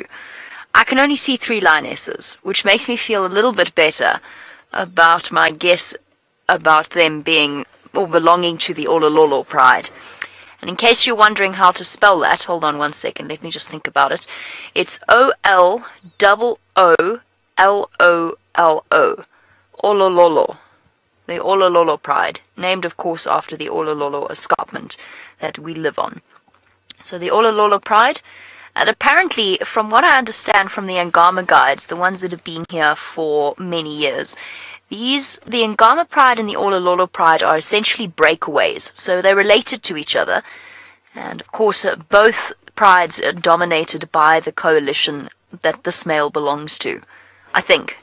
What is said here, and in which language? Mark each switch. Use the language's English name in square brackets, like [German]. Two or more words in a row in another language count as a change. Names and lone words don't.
[English] I can only see 3 lionesses, which makes me feel a little bit better about my guess about them being or belonging to the Olololo pride. And in case you're wondering how to spell that, hold on 1 second, let me just think about it. It's O-L-O-O-L-O-L-O. Olololo. The Olololo pride, named of course after the Olololo escarpment that we live on. So the Olololo pride, and apparently from what I understand from the Angama guides, the ones that have been here for many years, the Angama pride and the Olololo pride are essentially breakaways, so they're related to each other, and of course both prides are dominated by the coalition that this male belongs to, I think.